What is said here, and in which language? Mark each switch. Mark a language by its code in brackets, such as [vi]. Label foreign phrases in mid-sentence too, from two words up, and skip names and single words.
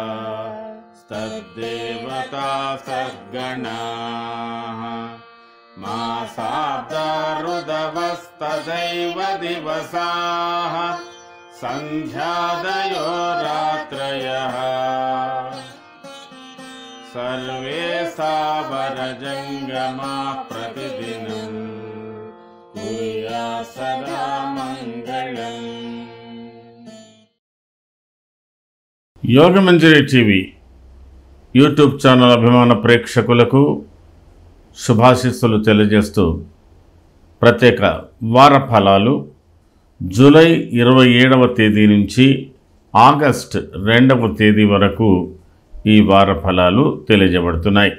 [sa] तद्देवता सद्गणाः मासाब्दा ऋदवस्तदैव दिवसाः सन्ध्यादयो रात्रयः सर्वे सावरजङ्गमा प्रतिदिनं कुर्यात् सदा मङ्गलम्। [te] యోగమంజరి టీవీ [en] YouTube channel [te] అభిమాన ప్రేక్షకులకు శుభాశీస్సులు తెలియజేస్తూ ప్రత్యేక వార ఫలాలు జూలై 27వ తేదీ నుంచి ఆగస్ట్ 2వ తేదీ వరకు ఈ వార ఫలాలు తెలియజేయబడుతున్నాయి.